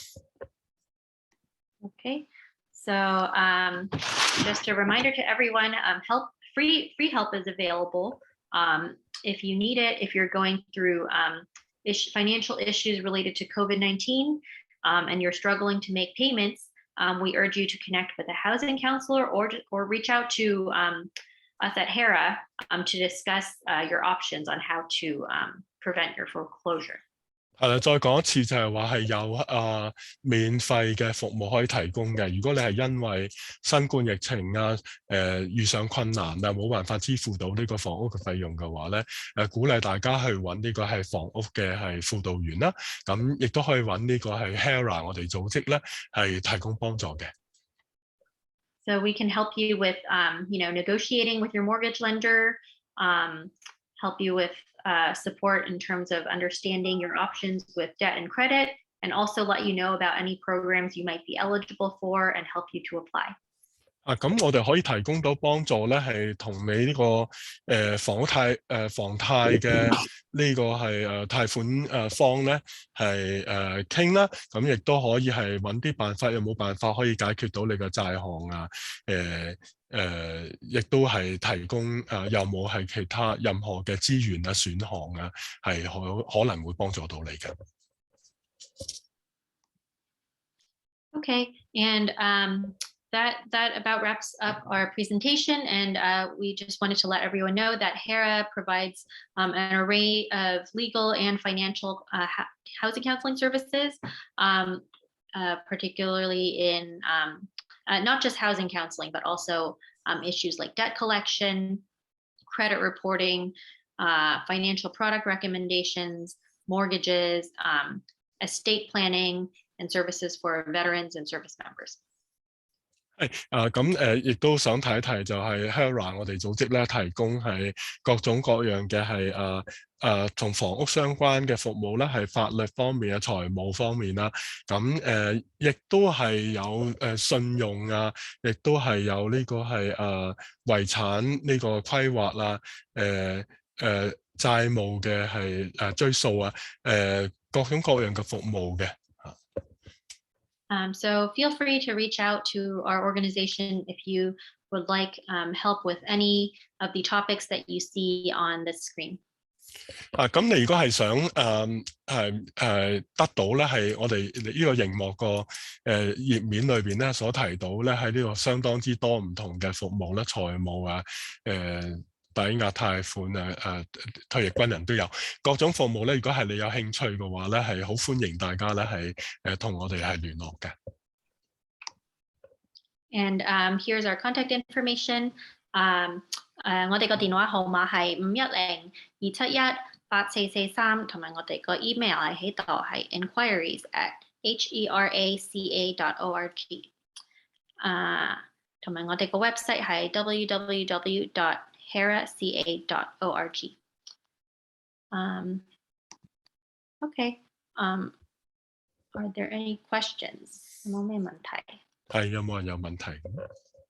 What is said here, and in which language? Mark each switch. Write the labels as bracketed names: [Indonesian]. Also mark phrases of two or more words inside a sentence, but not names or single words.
[English] Okay, so just a reminder to everyone, free help is available if you need it. If you're going through financial issues related to COVID-19. And you're struggling to make payments, we urge you to connect with a housing counselor or reach out to us at HERA to discuss your options on how to prevent your foreclosure. [Cantonese] 係啦，再講一次就係話係有免費嘅服務可以提供嘅。如果你係因為新冠疫情遇上困難冇辦法支付到呢個房屋嘅費用嘅話咧，鼓勵大家去揾呢個係房屋嘅係輔導員啦，咁亦都可以揾呢個係 HERA 我哋組織咧係提供幫助嘅。 [English] So we can help you with negotiating with your mortgage lender, help you with support in terms of understanding your options with debt and credit, and also let you know about any programs you might be eligible for and help you to apply. [Cantonese] 咁我哋可以提供到幫助咧，係同你呢個房貸嘅呢個係貸款方咧係傾啦，咁亦都可以係揾啲辦法，有冇辦法可以解決到你嘅債項啊？亦都係提供有冇係其他任何嘅資源啊、選項啊，係可能會幫助到你嘅。 [English] Okay, and that about wraps up our presentation, and we just wanted to let everyone know that HERA provides an array of legal and financial housing counseling services, particularly in not just housing counseling, but also issues like debt collection, credit reporting, financial product recommendations, mortgages, estate planning, and services for veterans and service members. [Cantonese] 亦都想提一提就係 HERA 我哋組織咧提供係各種各樣嘅係同房屋相關嘅服務啦，係法律方面啊、財務方面啦，咁亦都係有信用啊，亦都係有呢個係遺產呢個規劃啦，債務嘅係追溯啊，各種各樣嘅服務嘅。 [English] So feel free to reach out to our organization if you would like help with any of the topics that you see on the screen. [Cantonese] 咁你如果係想得到咧，係我哋呢個熒幕個頁面裏邊咧所提到咧，喺呢個相當之多唔同嘅服務咧，財務啊，抵押貸款退役軍人都有各種服務咧。如果係你有興趣嘅話咧，係好歡迎大家咧係同我哋係聯絡嘅。 [English] And here's our contact information. [Cantonese] 我哋個電話號碼係510-271-8443，同埋我哋個 email 係喺度係 inquiries@heraca.org。同埋我哋個 website 係 www.heraca.org。Okay. [English] Are there any questions? [Cantonese] 有冇咩問題？係有冇人有問題？